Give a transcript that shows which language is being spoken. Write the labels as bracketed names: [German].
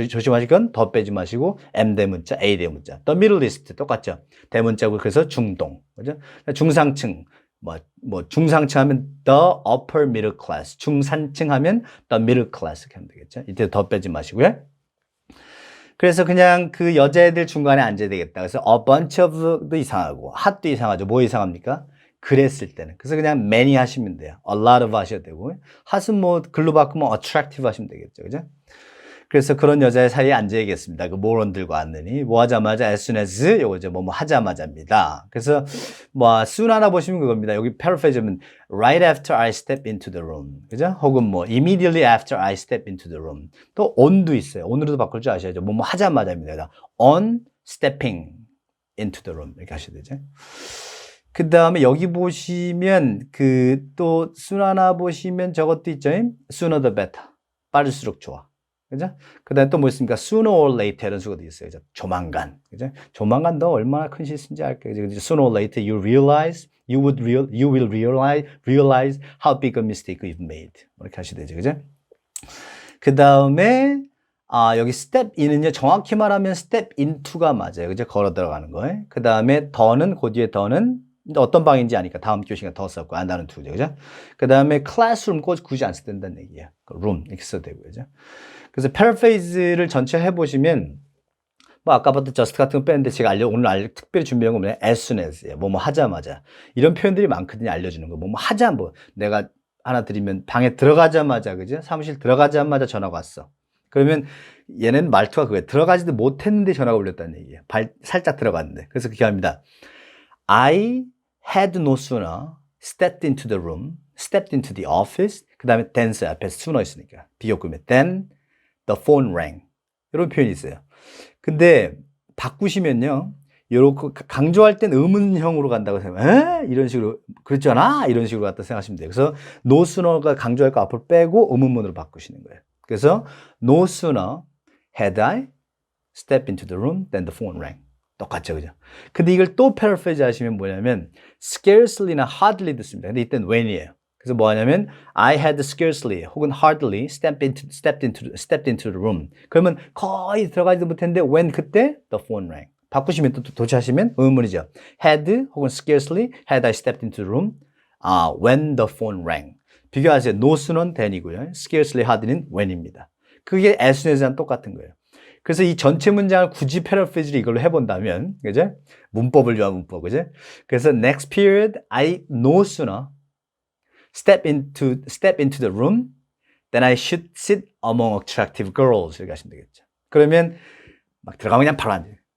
[Korean] 조심하실 건 더 빼지 마시고 M 대문자, A 대문자. [English] the middle east [Korean] 똑같죠? 대문자고 그래서 중동. 그죠? 중상층. 뭐 중상층 하면 [English] the upper middle class. [Korean] 중산층 하면 the middle class 이렇게 하면 되겠죠? 이때 더 빼지 마시고요. 그래서 그냥 그 여자애들 중간에 앉아야 되겠다. 그래서 a bunch of도 이상하고 hot도 이상하죠. 뭐 이상합니까? 그랬을 때는. 그래서 그냥 many 하시면 돼요. a lot of 하셔도 되고 hot은 뭐 글로 바꾸면 attractive 하시면 되겠죠. 그죠? 그래서 그런 여자의 사이에 앉아야겠습니다. 그 모론들과 앉느니 뭐 하자마자 as soon as 요거죠. 뭐 하자마자입니다. 그래서 뭐 soon 하나 보시면 그겁니다. [English] 여기 paraphrase하면 right after I step into the room. [Korean] 그죠? 혹은 뭐 [English] immediately after I step into the room. [Korean] 또 on도 있어요. on으로도 바꿀 줄 아셔야죠. 뭐 하자마자입니다. [English] on stepping into the room [Korean] 이렇게 하셔야 되죠. 그 다음에 여기 보시면 그 또 soon 하나 보시면 저것도 있죠. [English] sooner the better. [Korean] 빠를수록 좋아. 그죠? 그 다음에 또 뭐 있습니까? [English] sooner or later [Korean] 이런 식으로 돼 있어요. 그죠? 조만간. 그죠? 조만간 너 얼마나 큰 실수인지 알게. 그죠? [English] Sooner or later you will realize how big a mistake you've made. [Korean] 이렇게 하셔야 되죠. 그죠? 그 다음에, 여기 step in은요, 정확히 말하면 step into가 맞아요. 그죠? 걸어 들어가는 거예요. 그 다음에 더는, 그 뒤에 더는 어떤 방인지 아니까 다음 교시가 더 썼고, 나는 투죠. 그죠? 그 다음에 classroom 꼭 굳이 안 써도 된다는 얘기예요. room 이렇게 써도 되고요. 그죠? 그래서 패러프레이즈를 전체 해보시면 뭐 아까부터 just 같은 거 뺐는데 제가 오늘 특별히 준비한 건 뭐냐 as soon as예요. 뭐뭐 하자마자 이런 표현들이 많거든요. 알려주는 거 뭐뭐 하자 뭐 내가 하나 드리면 방에 들어가자마자 그죠? 사무실 들어가자마자 전화가 왔어. 그러면 얘는 말투가 그거예요. 들어가지도 못했는데 전화가 울렸다는 얘기예요. 살짝 들어갔는데. 그래서 그렇게 합니다. [English] I had no sooner stepped into the office. [Korean] 그 다음에 then's 앞에 sooner 있으니까 비교급에 [English] then the phone rang. [Korean] 이런 표현이 있어요. 근데 바꾸시면요. 요렇게 강조할 땐 의문형으로 간다고 생각하면 이런 식으로 그랬잖아 이런 식으로 갖다 생각하시면 돼요. 그래서 no sooner가 강조할 거 앞으로 빼고 의문문으로 바꾸시는 거예요. [English] 그래서 no sooner had I stepped into the room than the phone rang. [Korean] 똑같죠, 그죠? 근데 이걸 또 paraphrase 하시면 뭐냐면 scarcely나 hardly 듣습니다. 근데 이때는 when이에요. 그래서 뭐 하냐면 [English] I had scarcely 혹은 hardly stepped into the room. [Korean] 그러면 거의 들어가지도 못했는데 when 그때 [English] the phone rang. [Korean] 바꾸시면 또 도치하시면 의문이죠. [English] had [Korean] 혹은 [English] scarcely had I stepped into the room when the phone rang. [Korean] 비교하세요. no sooner는 then이고요. scarcely hardly는 when입니다. 그게 as soon as랑 똑같은 거예요. 그래서 이 전체 문장을 굳이 패러프레이즈를 이걸로 해본다면, 그죠? 문법을 위한 문법, 그죠? 그래서 [English] next period I no sooner step into the room then I should sit among attractive girls [Korean] 이렇게 하시면 되겠죠. 그러면 막 들어가면 그냥 바로 앉아요.